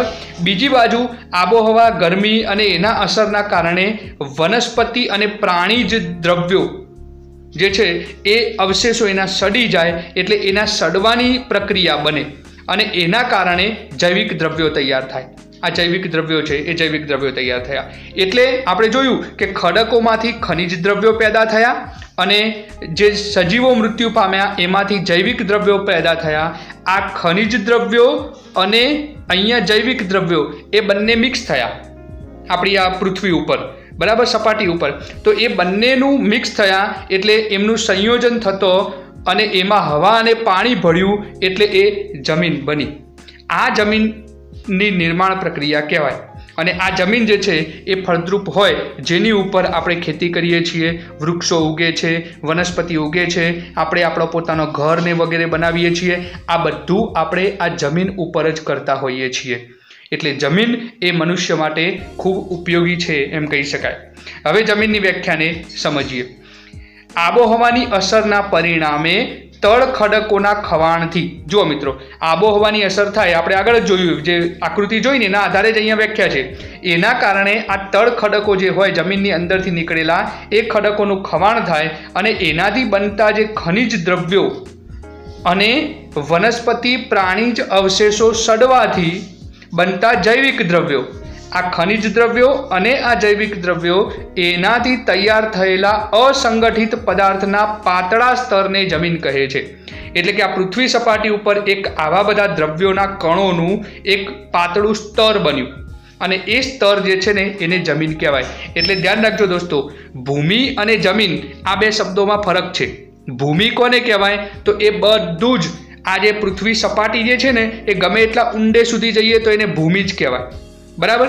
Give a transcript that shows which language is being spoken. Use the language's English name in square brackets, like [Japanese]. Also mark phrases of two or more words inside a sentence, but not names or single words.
[Gujarati] બીજી બાજુ આબોહવા, ગરમી અને એના અસરના કારણે વનસ્પતિ અને પ્રાણીજ દ્રવ્યો જે છે એ અવશેષો એના સડી જાય, એટલે એના સડવાની પ્રક્રિયા બને અને એના કારણે જૈવિક દ્રવ્યો તૈયાર થાય। આ જૈવિક દ્રવ્યો છે એ જૈવિક દ્રવ્યો તૈયાર થયા, એટલે આપણે જોયું કે ખડકોમાંથી ખનિજ દ્રવ્યો પેદા થયા અને જે સજીવો મૃત્યુ પામ્યા એમાંથી જૈવિક દ્રવ્યો પેદા થયા। આ ખનિજ દ્રવ્યો અને અહીંયા જૈવિક દ્રવ્યો એ બંને મિક્સ થયા આપણી આ પૃથ્વી ઉપર, બરાબર, સપાટી ઉપર। તો એ બંનેનું મિક્સ થયા એટલે એમનું સંયોજન થતો અને એમાં હવા અને પાણી ભળ્યું એટલે એ જમીન બની। આ જમીન ની નિર્માણ પ્રક્રિયા કહેવાય। અને આ જમીન જે છે એ ફળદ્રુપ હોય, જેની ઉપર આપણે ખેતી કરીએ છીએ, વૃક્ષો ઉગે છે, વનસ્પતિ ઉગે છે, આપણે આપણો પોતાનો ઘર ને વગેરે બનાવીએ છીએ। આ બધું આપણે આ જમીન ઉપર જ કરતા હોઈએ છીએ, એટલે જમીન એ મનુષ્ય માટે ખૂબ ઉપયોગી છે એમ કહી શકાય। હવે જમીનની વ્યાખ્યાને સમજીએ। આબોહવાની અસરના પરિણામે તળ ખડકોના ખવાણથી, જો મિત્રો આબોહવાની અસર થાય, આપણે આગળ જ જોયું, જે આકૃતિ જોઈને એના આધારે જ અહીંયા વ્યાખ્યા છે। એના કારણે આ તળ ખડકો જે હોય જમીનની અંદરથી નીકળેલા એ ખડકોનું ખવાણ થાય અને એનાથી બનતા જે ખનિજ દ્રવ્યો અને વનસ્પતિ પ્રાણીજ અવશેષો સડવાથી બનતા જૈવિક દ્રવ્યો, આ ખનિજ દ્રવ્યો અને આ જૈવિક દ્રવ્યો એનાથી તૈયાર થયેલા અસંગઠિત પદાર્થના પાતળા સ્તરને જમીન કહે છે। એટલે કે આ પૃથ્વી સપાટી ઉપર એક આવા બધા દ્રવ્યોના કણોનું એક પાતળું સ્તર બન્યું અને એ સ્તર જે છે ને એને જમીન કહેવાય. એટલે ધ્યાન રાખજો દોસ્તો, ભૂમિ અને જમીન આ બે શબ્દોમાં ફરક છે. ભૂમિ કોને કહેવાય? તો એ બધું જ આ જે પૃથ્વી સપાટી જે છે ને એ ગમે એટલા ઊંડે સુધી જઈએ તો એને ભૂમિ જ કહેવાય, બરાબર.